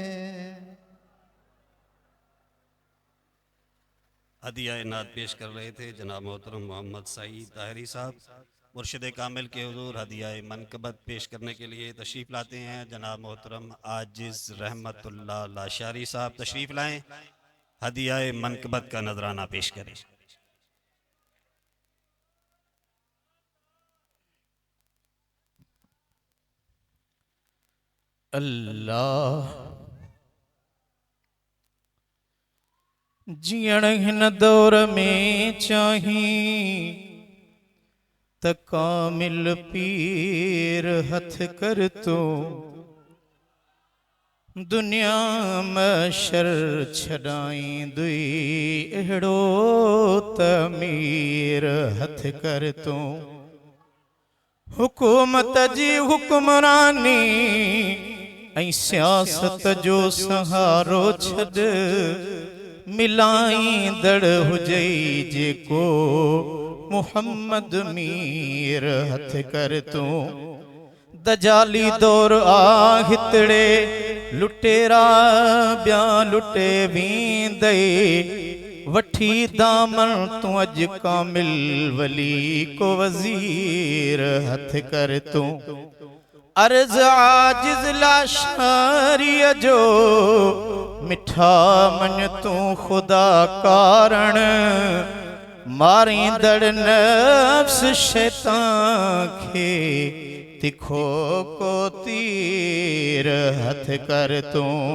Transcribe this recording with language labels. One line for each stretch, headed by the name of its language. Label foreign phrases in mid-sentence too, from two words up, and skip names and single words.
Urdu: ہدیہ نعت پیش کر رہے تھے جناب محترم محمد سعید طاہری صاحب. مرشد کامل کے حضور ہدیہ منقبت پیش کرنے کے لیے تشریف لاتے ہیں جناب محترم عاجز رحمت اللہ لاشاری صاحب تشریف لائیں. ہدیہ منقبت کا نذرانہ پیش کریں.
Sindhi: अल्लाह जियण हिन दौर में चाही त कामिल पीर हथ कर तो दुनिया मशर छड़ाई दुई अहिड़ो तमीर हथ कर तो हुकूमत जी हुक्मरानी ऐं सियासत जो सहारो छॾ मिलाईंदड़ हुजई जेको मुहम्मद मीर हथ कर तू दजाली दौर आ हितड़े लुटेरा ब्या लुटे वींदे वठी दामन तू अज कामिल वली को वजीर हथ कर तू अर्ज आजिज लाशारिय जो मिठा मन तू खुदा कारण मारी दड़ नफ्स शैतान खे तिखो को तीर हथ कर तू